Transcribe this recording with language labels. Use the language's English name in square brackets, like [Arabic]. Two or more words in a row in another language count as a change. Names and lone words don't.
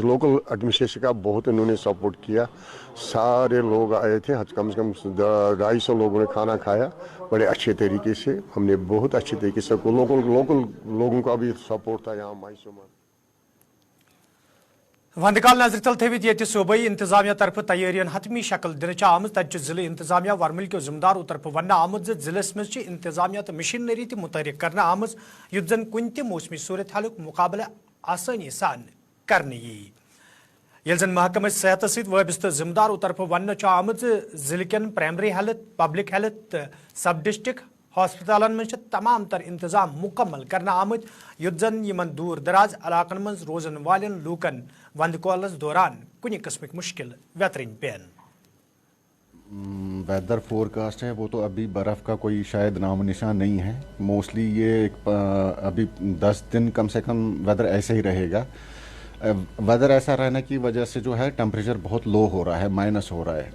[English] local administration [Hindi] का बहुत इन्होंने सपोर्ट किया, सारे लोग आए थे, कम से कम 250 लोगों ने खाना खाया बड़े अच्छे तरीके से। हमने बहुत अच्छे तरीके से लोकल लोगों का भी सपोर्ट था यहाँ मैसूर में। [Kashmiri] वंदकाल नजर तल थवित ये सूबाई इंतजामिया तरफ तैयारियन हतमी शक्ल दिन आम तत जिले इंतजामिया वर्मिल के जिम्मेदारों तरफ वन आमुत जिलस मज इंतजामिया तो मशीनरी मुतहरिक करना आमज युत जन कुन ते मौसमी सूरत हाल मुकाबले आसानी सान करने ये जन महकमे सेहत सत वाबस्त जिम्मेदारों तरफ वन आमज जिले कन [English] primary health, public health, sub district [Kashmiri] हॉस्पिटलन में तमाम तर इंतजाम मुकम्मल करना आमत युत जन यमन दूर दराज इलाकन मज रोजन वालन लूकन वंदकोलस दौरान कुछ किस्म मुश्किल वेतरिन पेन। [English] weather forecast [Hindi] है वो तो अभी बर्फ़ का कोई शायद नाम निशान नहीं है। मोस्टली ये अभी 10 दिन कम से कम वेदर ऐसे ही रहेगा। वेदर ऐसा रहने की वजह से जो है टेम्परेचर बहुत लो हो रहा है, माइनस हो रहा है।